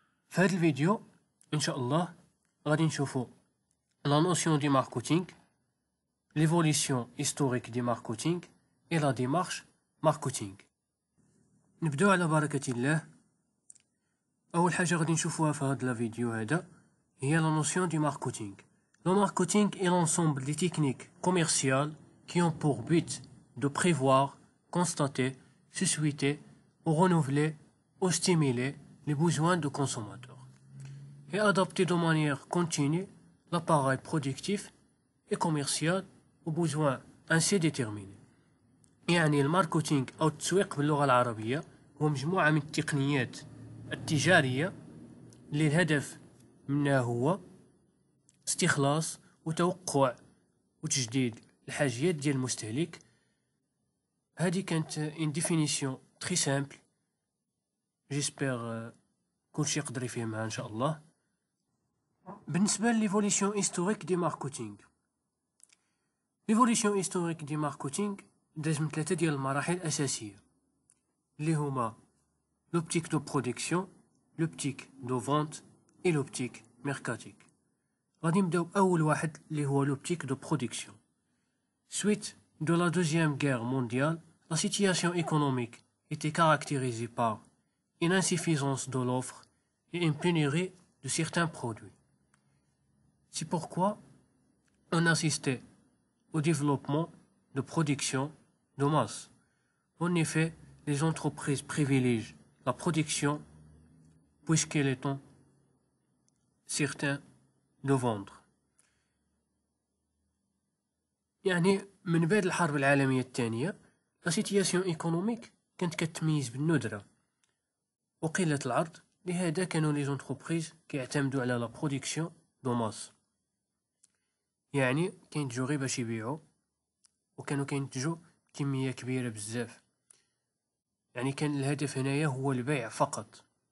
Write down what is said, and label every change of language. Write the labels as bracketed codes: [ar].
[ar] في هذا الفيديو ان شاء الله غادي نشوفوا لا نوسيون دي ماركتينغ، ليفوليسيون هيستوريك دي ماركتينغ اي لا ديمارش ماركتينغ. نبداو على بركة الله. اول حاجه غادي نشوفوها في هذا الفيديو هذا هي [fr] la notion du marketing. Le marketing est l'ensemble des techniques commerciales qui ont pour but de prévoir, constater, susciter ou renouveler ou stimuler les besoins de consommateurs et adapter de manière continue l'appareil productif et commercial aux besoins ainsi déterminés. [ar] يعني الماركتينغ أو التسويق باللغة العربية هو مجموعة من التقنيات التجارية اللي الهدف منها هو استخلاص وتوقع وتجديد الحاجيات ديال المستهلك. هذه كانت ان ديفينيسيون تري سامبل، جيسبر كلشي يقدر يفهمها ان شاء الله. بالنسبه ليفوليسيون هيستوريك دي ماركتينغ، ليفوليسيون هيستوريك دي ماركتينغ داز من 3 ديال المراحل الاساسيه اللي هما لوبتيك دو برودكسيون، لوبتيك دو فونت اي لوبتيك ميركاتيك. غادي نبداو بأول واحد اللي هو [fr] l'optique de production. Suite de la Deuxième Guerre mondiale, la situation économique était caractérisée par une insuffisance de l'offre et une pénurie de certains produits. C'est pourquoi on assistait au développement de production de masse. En effet, les entreprises privilégient la production puisqu'elle est certain de vendre. [ar] يعني من بعد الحرب العالمية الثانية لا سيتياسيون ايكونوميك كانت كتميز بالندرة وقلة العرض، لهذا كانوا لي زونتربريز كيعتمدوا على لا برودكسيون دو ماس، يعني كينتجوا غير باش يبيعوا، وكانوا كينتجوا كمية كبيرة بزاف، يعني كان الهدف هنايا هو البيع فقط.